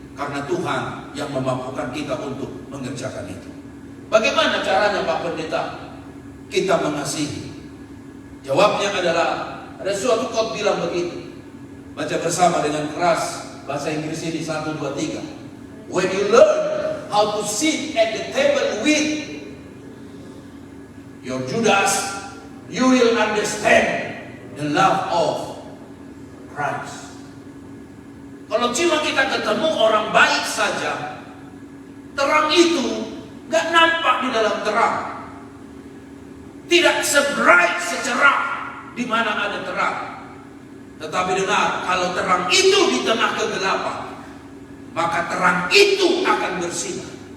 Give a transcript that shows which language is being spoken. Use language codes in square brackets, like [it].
[id] Karena Tuhan yang memampukan kita untuk mengerjakan itu. Bagaimana caranya Pak Pendeta kita mengasihi? Jawabnya adalah ada suatu quote bilang begitu. Baca bersama dengan keras bahasa Inggris ini 1, 2, 3. [en] When you learn how to sit at the table with your Judas, you will understand the love of Christ. [id] Kalau cuma kita ketemu orang baik saja, terang itu gak nampak di dalam terang. Tidak sebright, secerah di mana ada terang. Tetapi dengar, kalau terang itu di tengah kegelapan, maka terang itu akan bersinar.